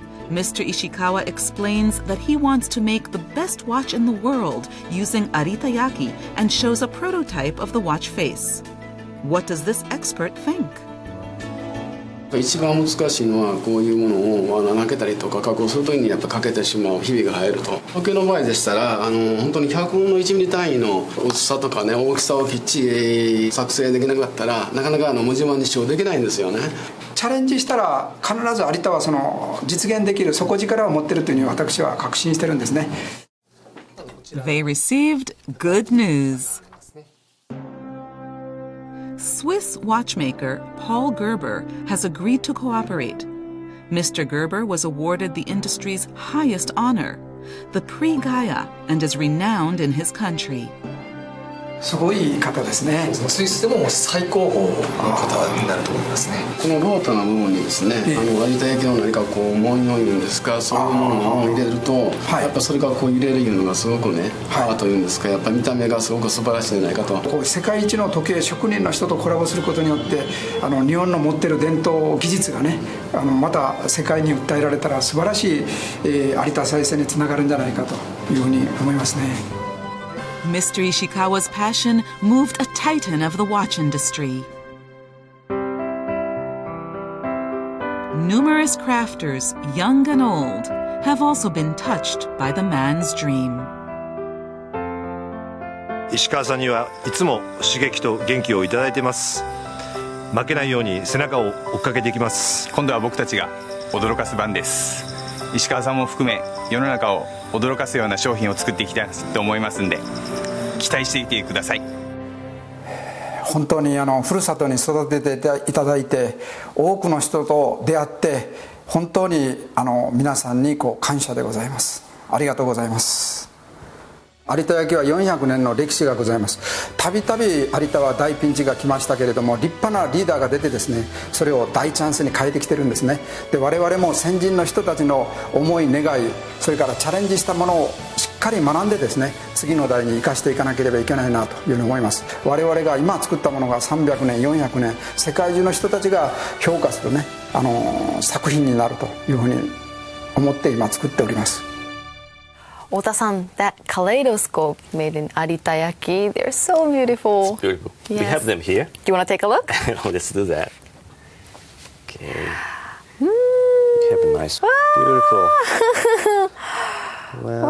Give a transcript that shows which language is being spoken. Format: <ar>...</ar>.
<en>Mr. Ishikawa explains that he wants to make the best watch in the world using aritayaki and shows a prototype of the watch face. What does this expert think?</en> <ja>一番難しいのはこういうものを穴開けたりとか加工するときにやっぱかけてしまう日々が入ると。時計の場合でしたら本当に100分の1ミリ単位の薄さとかね大きさをきっちり作成できなかったらなかなか無地盤に使用できないんですよね。チャレンジしたら必ず有田はその実現できる底力を持っているというふうに私は確信してるんですね。</ja> <en>They received good news. Swiss watchmaker Paul Gerber has agreed to cooperate. Mr. Gerber was awarded the industry's highest honor, the Prix Gaia, and is renowned in his country.</en> <ja>すごい方ですね。スイスでも最高峰の方になると思いますね。このロータの部分にですね、有田焼の何かこう文様いうんですか、そういうものを入れると、やっぱそれがこう入れるいうのがすごくね、パワーというんですか、やっぱ見た目がすごく素晴らしいんじゃないかと。こう世界一の時計職人の人とコラボすることによって、日本の持ってる伝統技術がね、また世界に訴えられたら素晴らしい、有田再生につながるんじゃないかというふうに思いますね。</ja> <en>Mr. Ishikawa's passion moved a titan of the watch industry. Numerous crafters, young and old, have also been touched by the man's dream.</en> <ja>石川さんにはいつも刺激と元気をいただいています。負けないように背中を追っかけていきます。今度は僕たちが驚かす番です。石川さんも含め世の中を驚かすような商品を作っていきたいと思いますんで、期待していてください。本当にふるさとに育てていただいて、多くの人と出会って本当に皆さんに感謝でございます。ありがとうございます。有田焼は400年の歴史がございます。たびたび有田は大ピンチが来ましたけれども、立派なリーダーが出てですね、それを大チャンスに変えてきてるんですね。で、我々も先人の人たちの思い願い、それからチャレンジしたものをしっかり学んでですね、次の代に生かしていかなければいけないなというふうに思います。我々が今作ったものが300年400年世界中の人たちが評価するね、作品になるというふうに思って今作っております。</ja> <en>Ota-san, that kaleidoscope made in Aritayaki, they're so beautiful. It's beautiful. Yes. We have them here. Do you want to take a look? Let's do that. Okay. We have a nice, beautiful. Well,</en>